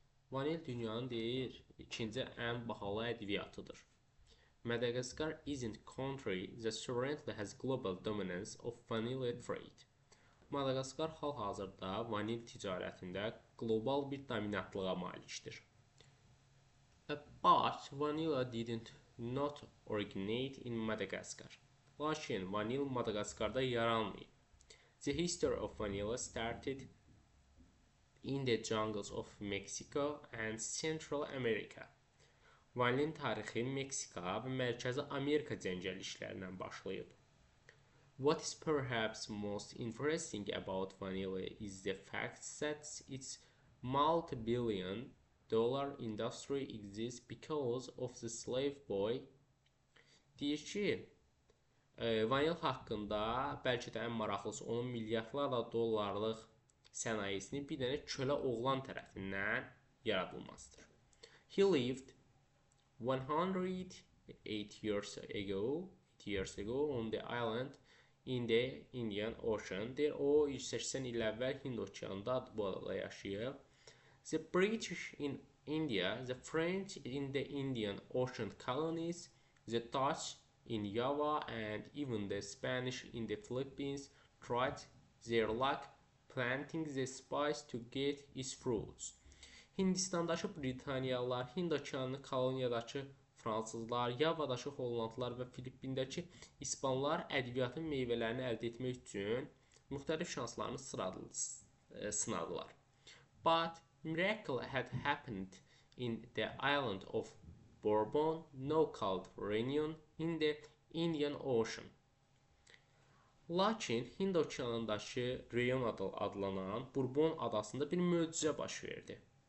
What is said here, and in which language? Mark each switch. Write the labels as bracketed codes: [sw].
[az] Vanil dünyanın deyir, ikinci ən bahalı ədviyyatıdır. [en] Madagascar isn't country that currently has global dominance of vanilla trade. [az] Madagaskar hal-hazırda vanil ticarətində qlobal bir dominantlığa malikdir. [en] But vanilla didn't not originate in Madagascar. [az] Lakin vanil Madagaskarda yaranmayıb. [en] The history of vanilla started in the jungles of Mexico and Central America. [az] Vanilin tarixi Meksika və Mərkəzi Amerika cəngəlliklərindən başlayıb. [en] What is perhaps most interesting about vanilla is the fact that its multi-billion-dollar industry exists because of the slave boy. [az] Deyir ki, vanil haqqında bəlkə də ən maraqlısı onun milyardlarla dollarlıq sənayesinin bir dənə kölə oğlan tərəfindən yaradılmasıdır. [en] He lived 108 years ago on the island in the Indian Ocean. [az] Deyir, o 180 il əvvəl Hind okeanında bu adada yaşayıb. [en] The British in India, the French in the Indian Ocean colonies, the Dutch in Java and even the Spanish in the Philippines tried their luck planting the spice to get its fruits. [az] Hindistandakı Britaniyalılar, Hind okeanı koloniyadakı Fransızlar, Yavadakı Hollandlılar və Filippindəki İspanlar ədviyyatın meyvələrini əldə etmək üçün müxtəlif şanslarını sınadılar. [en] But miracle had happened in the island of Bourbon, now called Réunion, in the Indian Ocean. [az] Lakin Hind okeanındakı Réunion adlanan Bourbon adasında bir möcüzə baş verdi.